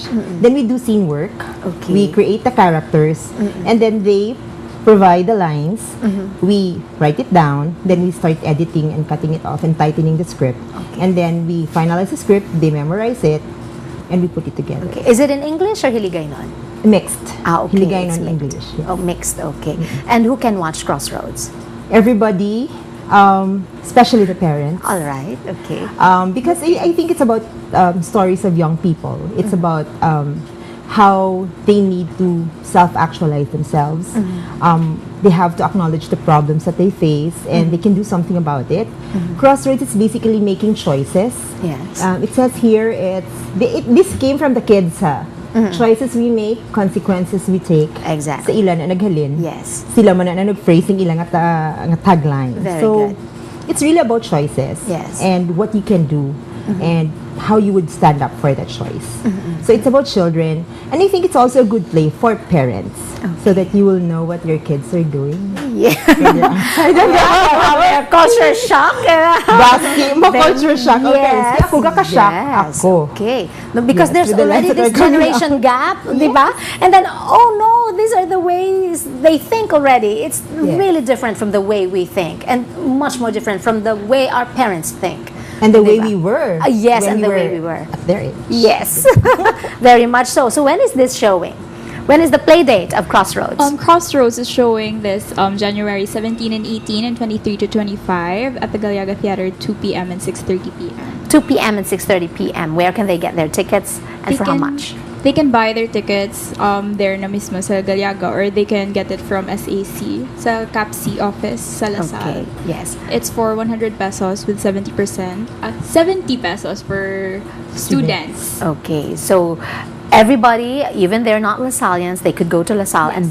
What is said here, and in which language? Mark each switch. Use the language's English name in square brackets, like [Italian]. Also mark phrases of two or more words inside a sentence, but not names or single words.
[English] Then we do scene work. Okay. We create the characters, and then they provide the lines. We write it down. Then we start editing and cutting it off and tightening the script. And then we finalize the script. They memorize it, and we put it together. Okay. Is it in English or Hiligaynon? Mixed. Okay. Hiligaynon It's and mixed. English. Yes. Oh, mixed. Okay. And who can watch Crossroads? Everybody, especially the parents. All right. Okay. Because I think it's about stories of young people. It's about how they need to self-actualize themselves. They have to acknowledge the problems that they face, and they can do something about it. Crossroads is basically making choices. Yes. It says here, this came from the kids. Choices we make, consequences we take. Exactly. [Hiligaynon] Sa ilan na naghalin. [English] Yes. [Hiligaynon] Sila man na nag-phrasing ilang nga tagline. [English] Very so, good. it's really about choices. Yes. And what you can do. And how you would stand up for that choice. So it's about children. And I think it's also a good play for parents. So that you will know what your kids are doing. Yeah. Culture shock. [Hiligaynon] Basi mo [English] culture shock. [Hiligaynon] Okay. [English] Yes. [Hiligaynon] Kaya ako gaka-shock. [English] Yes. [Hiligaynon] Ako. [English] Okay. No, because Yes, there's with the already lens this that are coming generation gap, di ba? And then, oh no, these are the ways they think already. It's really different from the way we think, and much more different from the way our parents think. And the way Diba? we were. Yes, when and the way we were. At their age. Yes, very much so. So when is this showing? When is the play date of Crossroads? Crossroads is showing this January 17 and 18 and 23 to 25 at the Galiaga Theater, 2 p.m. and 6:30 p.m. 2 p.m. and 6:30 p.m. Where can they get their tickets, and for how much? They can buy their tickets there [Hiligaynon] na mismo sa [English] Galiaga, or they can get it from SAC sa CAPC office sa Okay, Lasal. yes. It's for 100 pesos with 70%. 70 pesos for students. Okay, so everybody, even they're not Lasallians, they could go to LaSalle and